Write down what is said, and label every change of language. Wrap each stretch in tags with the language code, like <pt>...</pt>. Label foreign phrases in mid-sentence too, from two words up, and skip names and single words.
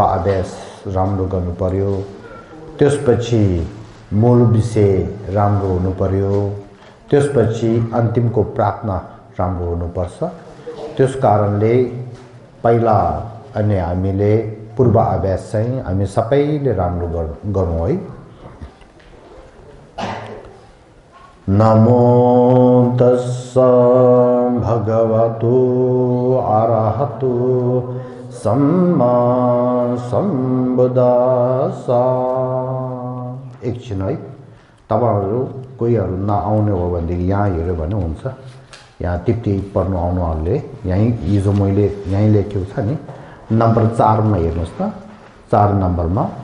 <ne>अभ्यास राम्रो गर्नु पर्यो त्यसपछि मूल विषय राम्रो हुनु पर्यो त्यसपछि अन्तिमको प्रार्थना राम्रो हुनुपर्छ त्यस कारणले पहिला अनि हामीले पूर्व अभ्यास चाहिँ हामी सबैले राम्रो गरौँ है</ne> <pi>नमो तस्सा भगवतो अरहतो सम्मा</pi> <ne>सम्बुद्धास्सा एकछिन है तपाईहरु कोहीहरु नआउने हो भनेदेखि यहाँ हेर्यो भने हुन्छ यहाँ टिप्टी पढ्नु आउनुहरुले यही हिजो मैले यही लेखेको छ नि नम्बर 4 मा हेर्नुस् त 4 नम्बरमा</ne>